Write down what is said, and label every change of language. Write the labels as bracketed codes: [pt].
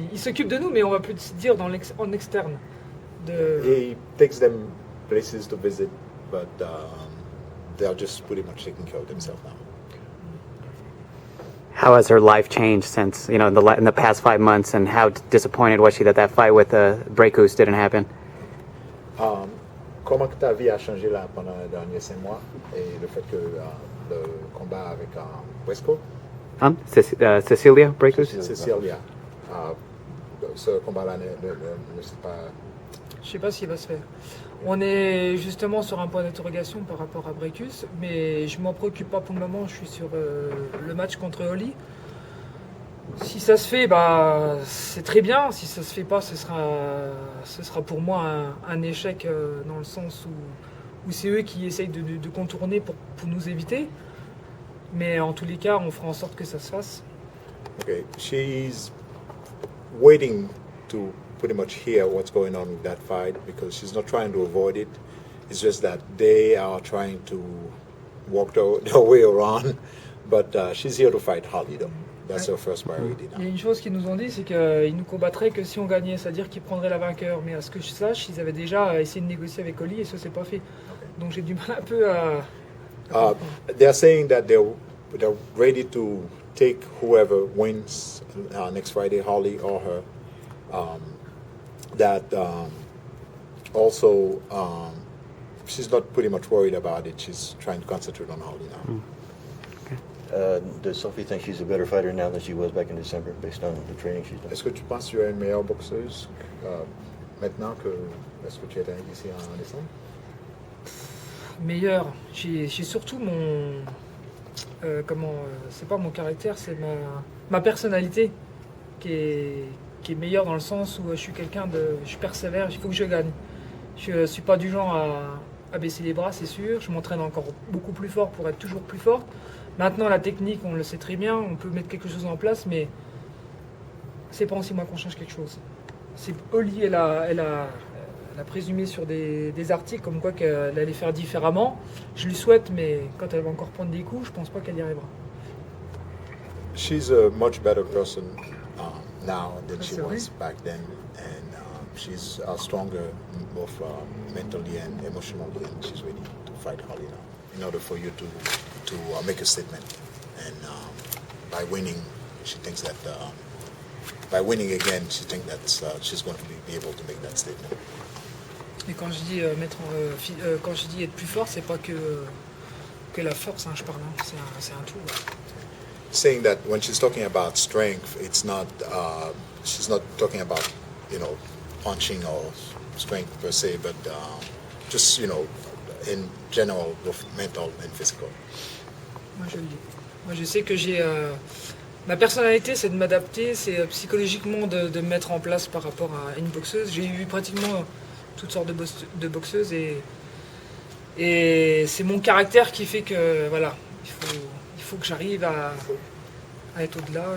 [fr] Il s'occupe de nous, mais on va plus dire en externe. [en] He takes them places to visit, but they are just pretty much taking care of themselves now. How has her life changed since, in the past 5 months, and how disappointed was she that fight with Breakus didn't happen? [fr] Comment ta vie a changé là pendant les derniers 5 mois et le fait que le combat avec Briscoe? Cecilia Breakus? Cecilia. Ce combat-là ne s'est pas... Je sais pas s'il va se faire. On est justement sur un point d'interrogation par rapport à Breakus, mais je m'en préoccupe pas pour le moment. Je suis sur le match contre Holly. Si ça se fait, c'est très bien. Si ça se fait pas, ce sera pour moi un échec dans le sens où c'est eux qui essayent de contourner pour nous éviter. Mais en tous les cas, on fera en sorte que ça se fasse. [en] Okay, she's waiting to pretty much hear what's going on with that fight because she's not trying to avoid it. It's just that they are trying to walk their way around. But she's here to fight Holly though. That's her first priority now. [fr] Il y a une chose qu'ils nous ont dit, c'est qu'ils nous combattraient que si on gagnait, c'est-à-dire qu'ils prendraient la vainqueur. Mais à ce que je sache, ils avaient déjà essayé de négocier avec Holly et ça s'est pas fait. Donc j'ai du mal un peu à... [en] They're saying that they're ready to take whoever wins next Friday, Holly or her. Also, she's not pretty much worried about it. She's trying to concentrate on Holly now. Does Sophie think she's a better fighter now than she was back in December, based on the training she's done? [fr] Est-ce que tu penses que tu es une meilleure boxeuse maintenant que est-ce que tu étais ici en décembre? Meilleur. J'ai surtout mon... c'est pas mon caractère, c'est ma personnalité qui est meilleure dans le sens où je suis je persévère, il faut que je gagne. Je suis pas du genre à baisser les bras, c'est sûr. Je m'entraîne encore beaucoup plus fort pour être toujours plus forte. Maintenant, la technique, on le sait très bien, on peut mettre quelque chose en place, mais c'est pas en 6 mois qu'on change quelque chose. C'est Holly, elle a elle a présumé sur des articles comme quoi qu'elle allait faire différemment. Je lui souhaite, mais quand elle va encore prendre des coups, je pense pas qu'elle y arrivera. [en] She's a much better person now than she That's was right. back then, and she's stronger both mentally and emotionally, and she's ready to fight Holly now in order for you to make a statement. And by winning, she thinks that by winning again, she thinks that she's going to be able to make that statement. [fr] Et quand je dis quand je dis être plus fort, c'est pas que la force, hein, je parle, hein. C'est un tout. Ouais. [en] Saying that when she's talking about strength, it's not she's not talking about punching or strength per se, but just in general with mental and physical. [fr] Moi je le dis. Moi je sais que j'ai ma personnalité, c'est de m'adapter, c'est psychologiquement de me mettre en place par rapport à une boxeuse. J'ai eu pratiquement toutes sortes de boxeuses et c'est mon caractère qui fait que voilà, il faut que j'arrive à être au-delà.